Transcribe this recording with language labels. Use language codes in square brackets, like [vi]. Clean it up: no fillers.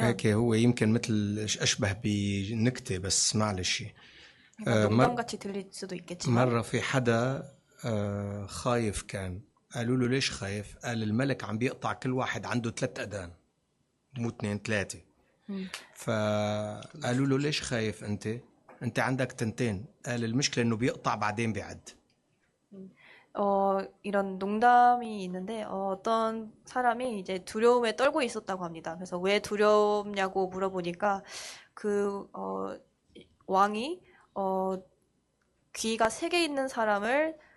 [ar] هيك هو يمكن مثل أشبه بنكتة بس معلش. [ko] 농담같이 들릴 수도 있겠지만 [ar] مرة في حدا خايف كان. قالوا له ليش خايف؟ قال الملك عم بيقطع كل واحد عنده 3 أذان مو 2 3. فقالوا له ليش خايف أنت عندك 2. قال المشكلة إنه بيقطع بعدين بيعد. [ko] 이런 농담이 있는데 어떤 사람이 이제 두려움에 떨고 있었다고 합니다. 그래서 왜 두렵냐고 물어보니까 그 왕이 귀가 3개 있는 사람을